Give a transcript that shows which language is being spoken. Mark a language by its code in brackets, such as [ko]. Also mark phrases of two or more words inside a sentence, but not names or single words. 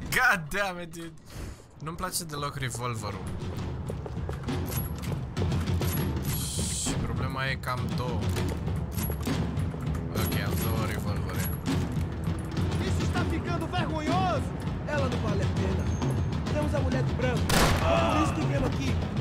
[en] God damn it, dude. [ro] Nu-mi place deloc revolverul. Și problema e că am două. Ok, am două revolvere. [pt] Isso está ficando vergonhoso! Ela não vale a pena. Temos a mulher de branco. Por isso que viemos aqui.